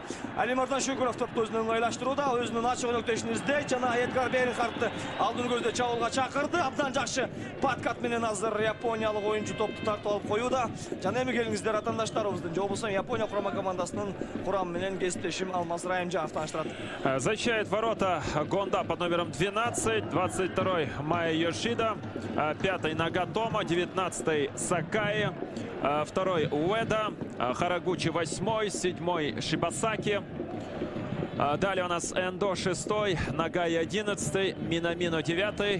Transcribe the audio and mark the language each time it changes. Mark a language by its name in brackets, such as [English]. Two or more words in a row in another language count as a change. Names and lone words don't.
[Kyrgyz] Алимардан Шүкүров топту өзүнө ыңгайлаштырууда, өзүнүн ачык өнөктөшүн издейт жана Эдгар Бернхардты алдын көздө чабуулга чакырды. Абдан жакшы подкат менен азыр япониялык оюнчу топту тартып алып коюуда. Жана эми келиңиздер атаандаштарыбыздын же болбосо Япония курама командасынын курамы менен кесиптешим Алмаз Райымжанов тааныштырат. [Russian] Защищает ворота Гонда под номером 12, 22-й Майя Йошида, 5-й Нагатомо, 19-й Сакаи, 2-й Уэда, Харагучи 8-й, 7-й Шибасаки. Далее у нас Эндо 6-й, Нагай 11-й, Минамино 9-й.